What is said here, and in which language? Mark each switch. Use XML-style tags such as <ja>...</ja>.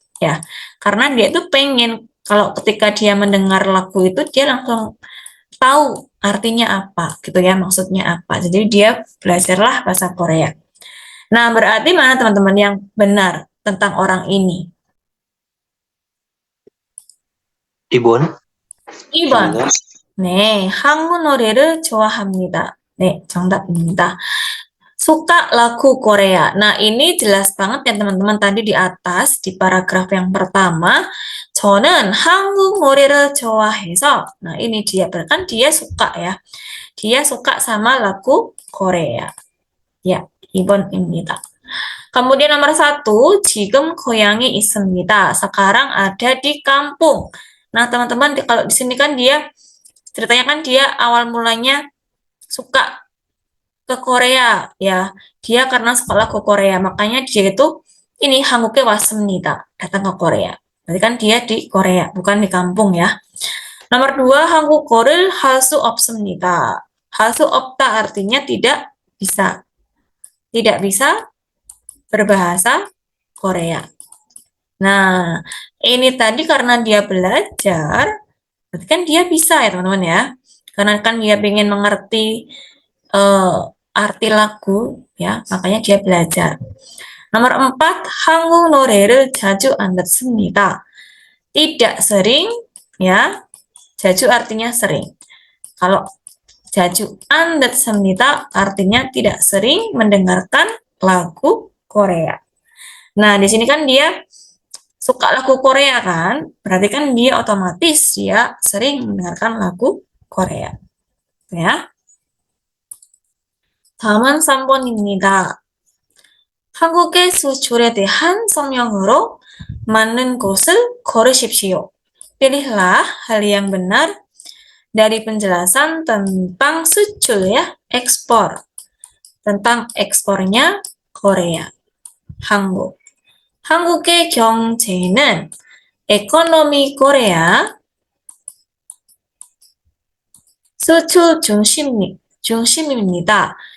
<id>Ya, karena dia itu pengen kalau ketika dia mendengar lagu itu dia langsung tahu artinya apa gitu ya, maksudnya apa. Jadi dia belajarlah bahasa Korea. Nah, berarti mana teman-teman yang benar tentang orang ini? Ibon,</id> <ko>2번. 네, 한국 노래를 좋아합니다. 네, 정답입니다.</ko> <id>Suka lagu Korea. Nah, ini jelas banget ya teman-teman tadi di atas di paragraf yang pertama.</id> <ko>저는 한국 노래를 좋아해서.</ko> <id>Nah, ini dia kan dia suka ya. Dia suka sama lagu Korea. Ya,</id> <ko>이번입니다.</ko> <id>Kemudian nomor 1,</id> <ko>지금 고향에 있습니다.</ko> <id>Sekarang ada di kampung. Nah, teman-teman kalau di sini kan dia ceritanya kan dia awal mulanya suka ke Korea ya. Dia karena sekolah ke Korea, makanya dia itu ini</id> <ko>한국에 왔습니다.</ko> <id>Datang ke Korea. Berarti kan dia di Korea, bukan di kampung ya. Nomor 2,</id> <ko>한국어를 할 수 없습니다. 할 수 없다</ko> <id>artinya tidak bisa. Tidak bisa berbahasa Korea. Nah, ini tadi karena dia belajar, berarti kan dia bisa ya teman-teman ya. Karena kan dia ingin mengerti arti lagu ya, makanya dia belajar. Nomor 4,</id> <ko>한국 노래를 자주 안 듣습니다.</ko> <id>Tidak sering ya.</id> <ko>자주</ko> <id>artinya sering. Kalau</id> <ko>자주 안 듣습니다</ko> <id>artinya tidak sering mendengarkan lagu Korea. Nah, di sini kan dia suka lagu Korea kan? Berarti kan dia otomatis dia sering mendengarkan lagu Korea. Ya.</id> <ko>다음은 3번입니다. 한국의 수출에 대한 설명으로 맞는 곳을 고르십시오.</ko> <id>Pilihlah hal yang benar dari penjelasan tentang sucul ya, ekspor. Tentang ekspornya Korea, 한국.</id> <ko>한국의 경제는</ko> <id>ekonomi Korea</id> <ko>수출 중심입니다.</ko>